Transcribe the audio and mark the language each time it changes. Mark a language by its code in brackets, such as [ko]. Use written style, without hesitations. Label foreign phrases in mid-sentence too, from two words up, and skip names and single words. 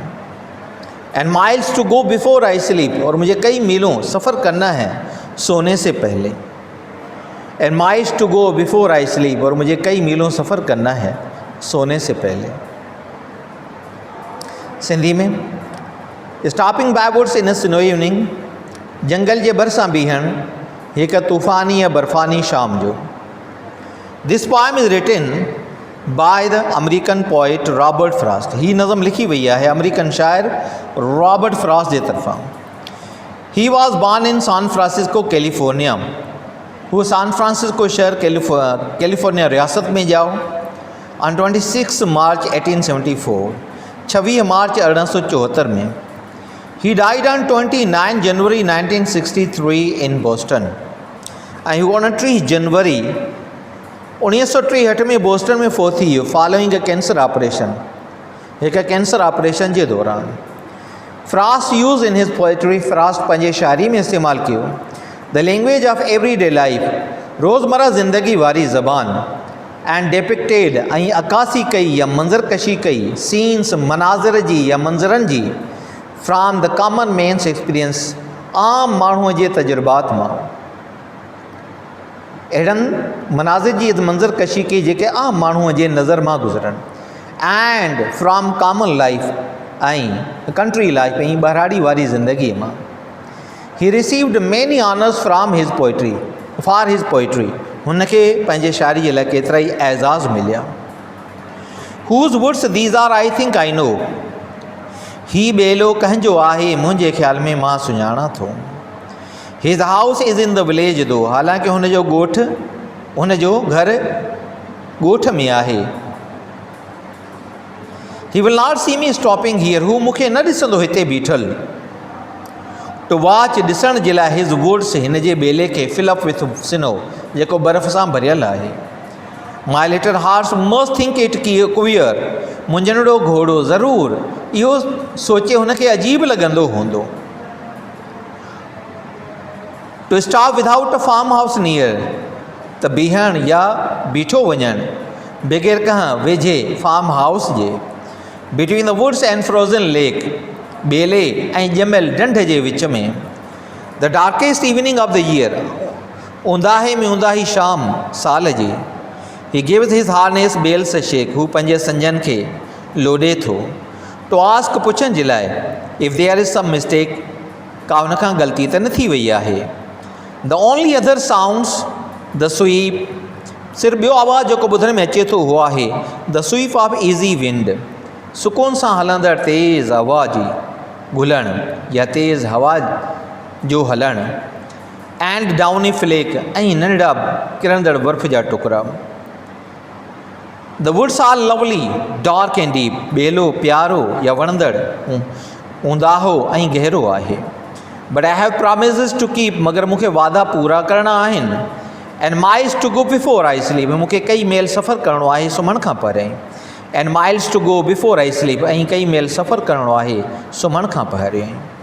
[en] And miles to go before I sleep, [hi] और मुझे कई मीलों सफ़र करना है सोने से पहले। [en] And miles to go before I sleep, [hi] और मुझे कई मीलों सफ़र करना है सोने से पहले। [sd] सिंधी में स्टॉपिंग बाय वुड्स इन अ स्नो इवनिंग, जंगल जे बरसां बीहण हिक तूफ़ानी या बर्फ़ानी शाम जो। [en] This poem is written by the American poet Robert Frost, [sd] ही नज़म लिखी वई है अमेरिकन शायर रॉबर्ट फ्रॉस्ट जे तरफ़ां। [en] He was born in San Francisco, California. [sd] वो सैन फ्रांसिस्को शहर कैलिफोर्निया रियासत में जाओ [en] on 26 March 1874, [sd] 26 मार्च 1874 में। [en] He died on 29 January 1963 in Boston. [sd] ऐं 29 जनवरी 1963 में बोस्टन में फोत थी, [en] following a cancer operation, [hi] एक कैंसर ऑपरेशन के दौरान। [en] Frost use in his poetry, [sd] फ्रास्ट पंहिंजे शायरी में इस्तेमालु कयो [en] the language of everyday life, [sd] रोज़मर्रा ज़िंदगी वारी ज़बान, [en] and depicted [sd] ऐं अक्कासी कई या मंज़रकशी कई सीन्स मनाज़र जी या मंज़रनि जी [en] from the common man's experience, [sd] आम माण्हूअ जे तजुर्बात मां। अहिड़नि मनाज़िर जी मंज़रकशी कई जेके आम माण्हूअ जे नज़र मां गुज़रनि, [en] and from common life [sd] ऐं [en] country life [sd] ऐं बहिराड़ी वारी ज़िंदगीअ मां। [en] He received many honours from his poetry, for his poetry, [sd] हुनखे पंहिंजे शायरी जे लाइ केतिरा ई एज़ाज़ मिलिया। [en] Whose woods these are I think I know, [sd] ही ॿेलो कंहिंजो आहे मुंहिंजे ख़्याल में मां सुञाणा थो। [en] His house is in the village though, [sd] हालांकि हुनजो ॻोठ, हुनजो घर ॻोठ में आहे। [en] He will not see me stopping here, [sd] हू मूंखे न ॾिसंदो हिते बीठल। [en] To watch, [sd] ॾिसण जे लाइ [en] his woods, [sd] हिन जे ॿेले खे [en] fill up with snow, [sd] जेको बर्फ़ सां भरियल आहे। [en] My little hearts must think it queer, [sd] मुंझनड़ो घोड़ो ज़रूरु इहो सोचे हुनखे अजीब लॻंदो हूंदो। [en] To stop without a farm house near, [sd] त बीहण या बीठो वञणु बग़ैर कंहिं वेझे [en] farm house [sd] जे। [en] Between the woods and frozen lake, [sd] ॿेले ऐं ॼमियल ढंढ जे विच में। [en] The darkest evening of the year, [sd] ऊंदाहे में ऊंदाही शाम साल जी। [en] He gives his harness bells shake, [sd] हू पंहिंजे संजन खे लोॾे थो। [en] To ask, [sd] पुछण जे लाइ, [en] If there is some mistake, [sd] का हुन खां ग़लती त न थी वई आहे। [en] The only other sounds the sweep, [sd] सिर्फ़ु ॿियो आवाज़ु जेको ॿुधण में अचे थो उहो आहे [en] the sweep of easy wind, [sd] सुकून सां हलंदड़ तेज़ हवा जी घुलणु या तेज़ हवा जो हलणु। [en] And downy flake, [sd] ऐं नंढड़ा किरंदड़ बर्फ़ जा टुकड़ा। [en] The woods are lovely dark and deep, [sd] ॿेलो प्यारो या वणंदड़ ऊंदाहो ऐं गहरो आहे। [en] But I have promises to keep, [sd] मगर मूंखे वादा पूरा करणा आहिनि। [en] And miles to go before I sleep, [sd] मूंखे कई मेल सफ़र करिणो आहे सुम्हण खां पहिरियों। [en] And miles to go before I sleep, [sd] ऐं कई मेल सफ़र करिणो आहे सुम्हण खां पहिरियों।